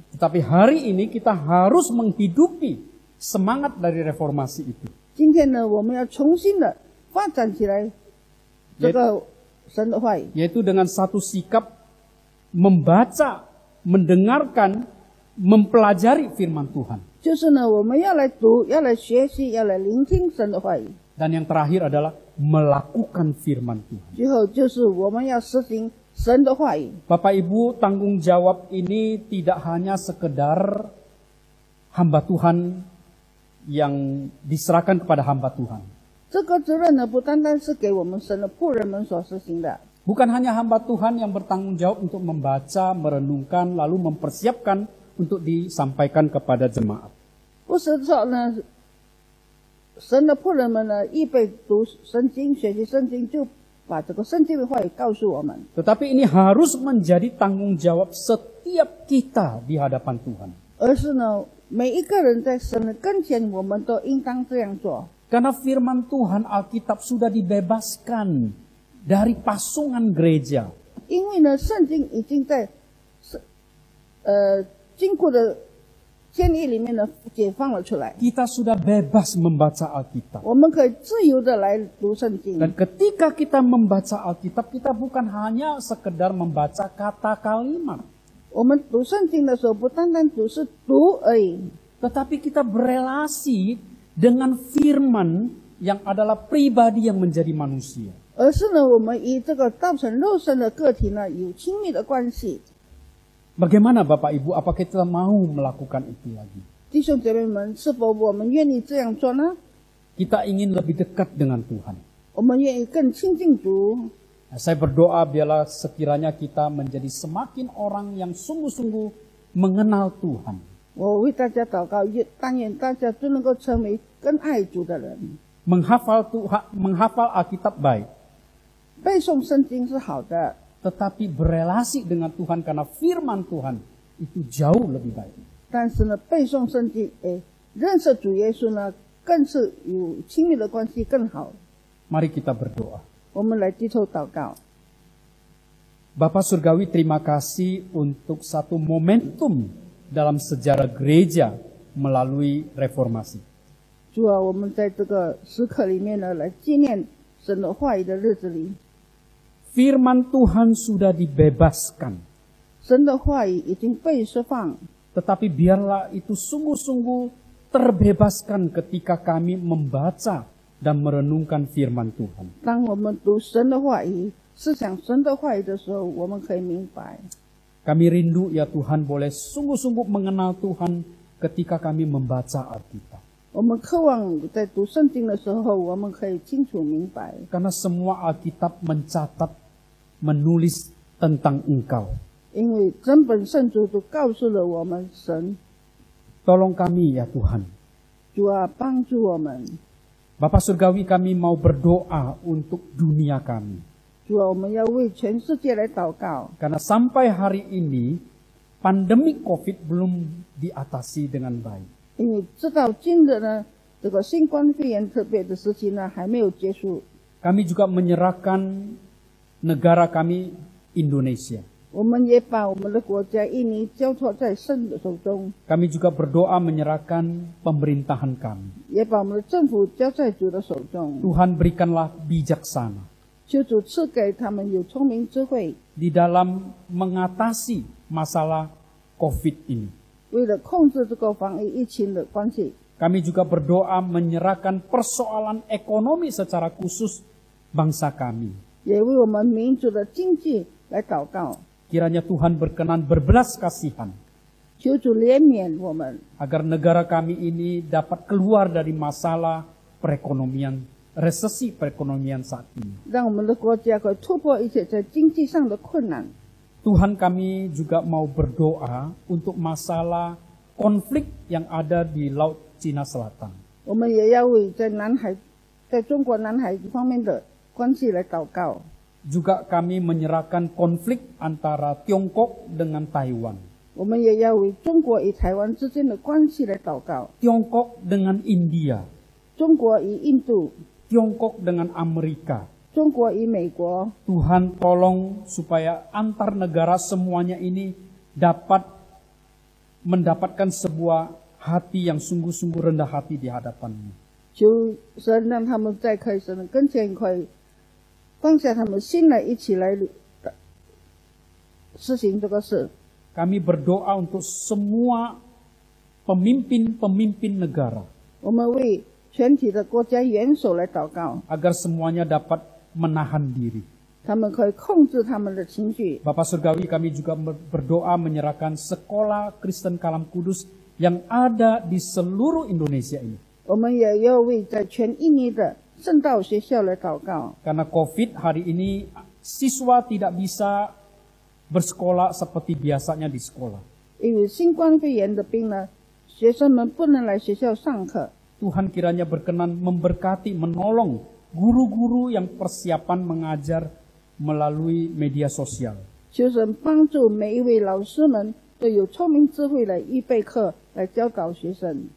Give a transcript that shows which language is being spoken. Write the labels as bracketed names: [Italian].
[Indonesian] tetapi hari ini kita harus menghidupi semangat dari reformasi itu. [Chinese] 今天呢，我们要重新的发展起来这个神的话语， [Indonesian] Yaitu dengan satu sikap membaca, mendengarkan, mempelajari firman Tuhan. [Chinese] 就是呢，我们要来读，要来学习，要来聆听神的话语。 [Indonesian] Dan yang terakhir adalah melakukan firman Tuhan. [Chinese] 最后就是我们要实行神的话语。 [Indonesian] Bapak Ibu, tanggung jawab ini tidak hanya sekedar hamba Tuhan yang diserahkan kepada hamba Tuhan. [Chinese] 这个责任呢，不单单是给我们神的仆人们所实行的， [Indonesian] Bukan hanya hamba Tuhan yang bertanggung jawab untuk membaca, merenungkan, lalu mempersiapkan untuk disampaikan kepada jemaat. [Chinese] 不是说呢，神的仆人们呢，预备读圣经、学习圣经，就把这个圣经的话语告诉我们。 [Indonesian] Tetapi ini harus menjadi tanggung jawab setiap kita di hadapan Tuhan. [Chinese] 而是呢，每一个人在神的跟前，我们都应当这样做。 [Indonesian] Karena firman Tuhan Alkitab sudah dibebaskan dari pasungan gereja. [Chinese] 因为呢，圣经已经在经过的监狱里面呢解放了出来， [Indonesian] Kita sudah bebas membaca Alkitab. [Chinese] 我们可以自由的来读圣经。 [Indonesian] Dan ketika kita membaca Alkitab, kita bukan hanya sekedar membaca kata kalimat. [Chinese] 我们读圣经的时候，不单单只是读而已， [Indonesian] Tetapi kita berelasi dengan firman yang adalah pribadi yang menjadi manusia. [Chinese] 而是呢，我们与这个道成肉身的个体呢有亲密的关系。 [Indonesian] Bagaimana Bapak Ibu, apakah kita mau melakukan itu lagi? [Chinese] 弟兄姐妹们，是否我们愿意这样做呢？ [Indonesian] Kita ingin lebih dekat dengan Tuhan. [Chinese] 我们愿意更亲近主。 [Indonesian] Saya berdoa biarlah sekiranya kita menjadi semakin orang yang sungguh-sungguh mengenal Tuhan. [Chinese] 我为大家祷告，但愿大家都能够成为更爱主的人。 [Indonesian] menghafal Alkitab baik, [Chinese] 背诵圣经是好的， [Indonesian] tetapi berelasi dengan Tuhan karena firman Tuhan itu jauh lebih baik. [Chinese] 但是呢，背诵圣经，认识主耶稣呢，更是有亲密的关系更好。 [Indonesian] Mari kita berdoa. [Chinese] 我们来低头祷告。 [Indonesian] Bapa Surgawi, terima kasih untuk satu momentum dalam sejarah gereja melalui reformasi. [Chinese] 主啊，我们在这个时刻里面呢，来纪念神的话语的日子里， [Indonesian] Firman Tuhan sudah dibebaskan. [Chinese] 神的话语已经被释放， [Indonesian] Tetapi biarlah itu sungguh-sungguh terbebaskan ketika kami membaca dan merenungkan firman Tuhan. [Chinese] 当我们读神的话语、思想神的话语的时候，我们可以明白。 [Indonesian] Kami rindu ya Tuhan boleh sungguh-sungguh mengenal Tuhan ketika kami membaca Alkitab. [Chinese] 我们渴望在读圣经的时候，我们可以清楚明白， [Indonesian] Karena semua Alkitab mencatat, menulis tentang Engkau. [Chinese] 因为整本圣经都告诉了我们神。 [Indonesian] Tolong kami ya Tuhan. [Chinese] 主啊，帮助我们。 [Indonesian] Bapa Surgawi, kami mau berdoa untuk dunia kami. [Chinese] 主啊，我们要为全世界来祷告， [Indonesian] Karena sampai hari ini, pandemi COVID belum diatasi dengan baik. [Chinese] 因为直到今日呢，这个新冠肺炎特别的时期呢还没有结束。 [Indonesian] Kami juga menyerahkan negara kami, Indonesia. [Chinese] 我们也把我们的国家印尼交托在神的手中， [Indonesian] Kami juga berdoa menyerahkan pemerintahan kami. [Chinese] 也把我们的政府交在主的手中。 [Indonesian] Tuhan berikanlah bijaksana [Chinese] 求主赐给他们有聪明智慧， [Indonesian] di dalam mengatasi masalah COVID ini. [Chinese] 为了控制这个防疫疫情的关系。 [Indonesian] Kami juga berdoa menyerahkan persoalan ekonomi secara khusus bangsa kami. [Chinese] 也为我们民族的经济来祷告， [Indonesian] Kiranya Tuhan berkenan berbelas kasihan [Chinese] 求主怜悯我们， [Indonesian] agar negara kami ini dapat keluar dari masalah perekonomian, resesi perekonomian saat ini. [Chinese] 让我们的国家可以突破一切在经济上的困难。 [Indonesian] Tuhan, kami juga mau berdoa untuk masalah konflik yang ada di Laut Cina Selatan. [Chinese] 我们也要为在南海，在中国南海方面的关系来祷告。 [Indonesian] Juga kami menyerahkan konflik antara Tiongkok dengan Taiwan. [Chinese] 我们也要为中国与台湾之间的关系来祷告， [Indonesian] Tiongkok dengan India. [Chinese] 中国与印度， [Indonesian] Tiongkok dengan Amerika. [Chinese] 中国与美国。 [Indonesian] Tuhan tolong supaya antar negara semuanya ini dapat mendapatkan sebuah hati yang sungguh-sungguh rendah hati di hadapan-Mu. [Chinese] 求神让他们在可以神的跟前，可以放下他们心来，一起来实行这个事。 [Indonesian] Kami berdoa untuk semua pemimpin-pemimpin negara [Chinese] 我们为全体的国家元首来祷告， [Indonesian] agar semuanya dapat menahan diri. [Chinese] 他们可以控制他们的情绪。 [Indonesian] Bapak Surgawi, kami juga berdoa menyerahkan sekolah Kristen Kalam Kudus yang ada di seluruh Indonesia ini. [Chinese] 我们也要为在全印尼的圣道学校来祷告， [Indonesian] Karena COVID hari ini siswa tidak bisa bersekolah seperti biasanya di sekolah. [Chinese] 因为新冠肺炎的病呢，学生们不能来学校上课。 [Indonesian] Tuhan kiranya berkenan memberkati, menolong guru-guru yang persiapan mengajar melalui media sosial. [Chinese] 求神帮助每一位老师们都有聪明智慧来预备课，来教导学生。